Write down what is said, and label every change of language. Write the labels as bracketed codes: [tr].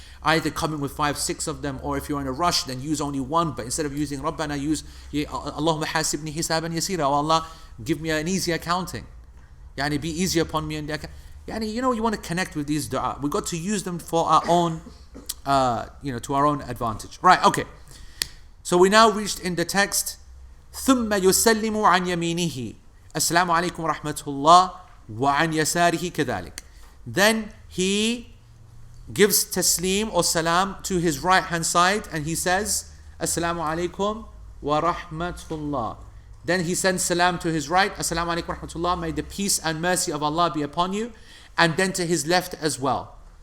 [en] Either coming with 5, 6 of them, or if you're in a rush, then use only one. But instead of using Rabbana, use [ar] Allahumma hasibni hisaban yasira. [en] Oh Allah, give me an easy accounting. Be easy upon me. And you want to connect with these dua. We got to use them for our own, to our own advantage. Right, okay. So we now reached in the text, [ar] ثُمَّ يُسَلِّمُ عَنْ يَمِينِهِ السلام عليكم ورحمة الله وعن يساره كذلك. [en] then he gives taslim or salam to his right hand side and he says Assalamu alaikum wa rahmatullah. Then he sends salam to his right, Assalamu alaikum wa rahmatullah, may the peace and mercy of Allah be upon you, and then to his left as well.